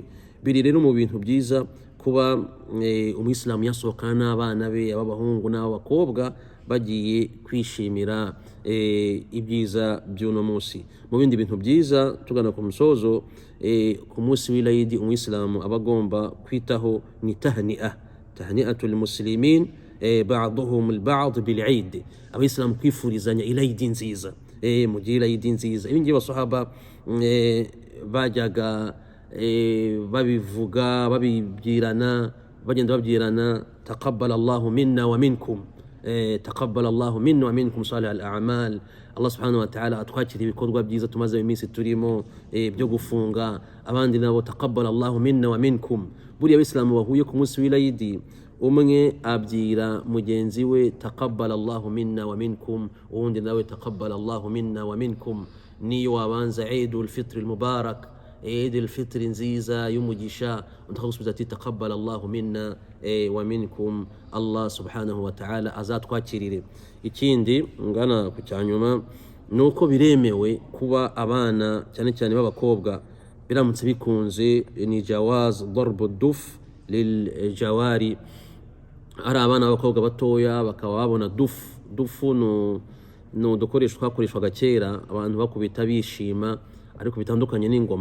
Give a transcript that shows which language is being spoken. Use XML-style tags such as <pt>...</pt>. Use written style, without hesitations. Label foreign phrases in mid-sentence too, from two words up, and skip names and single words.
<rw>Biri rero mu bintu byiza kuba umuyisilamu yasohokana n'abana be, ab'abahungu n'ab'abakobwa, bagiye kwishimira ibyiza by'uno munsi. Mu bindi bintu byiza tugana ku musozo, ku munsi w'Eid umuyisilamu aba agomba kwitaho ni</rw> <ar>تهنئة المسلمين بعضهم البعض بالعيد.</ar> <rw>Abayisilamu kwifurizanya Eid nziza, mugire Eid nziza. Ibi ngibi abasahaba bajyaga babivuga, babibwirana, bagenda babyirana,</rw> <ar>تقبل الله منا ومنكم، تقبل الله منا ومنكم صالح الأعمال. الله سبحانه وتعالى</ar> <rw>atwakira ibikorwa byiza tumaze iminsi turimo byo gufunga. Abandi nabo</rw> <ar>تقبل الله منا ومنكم.</ar> <rw>Buriya Abayisilamu bahuye ku munsi w'Eid, umwe abyira mugenzi we</rw> <ar>تقبل الله منا ومنكم,</ar> <rw>uwundi nawe</rw> <ar>تقبل الله منا ومنكم.</ar> <rw>Niyo wabanza</rw> <ar>عيد الفطر المبارك,</ar> <rw>Eid al-Fitr nziza y'umugisha, ndakagusubira ati</rw> <ar>تقبل الله منا ومنكم. الله سبحانه وتعالى</ar> <rw>azatwakirire. Ikindi ngana ku cyanyuma nuko biremewe kuba abana cyane cyane b'abakobwa biramutse bikunze ni</rw> <ar>جواز ضرب الدف للجواري.</ar> <rw>Ari abana b'abakobwa batoya bakaba babona dufu no dukoresho twakoreshwaga kera, abantu bakubita bishima, ariko bitandukanye n'ingoma.</rw>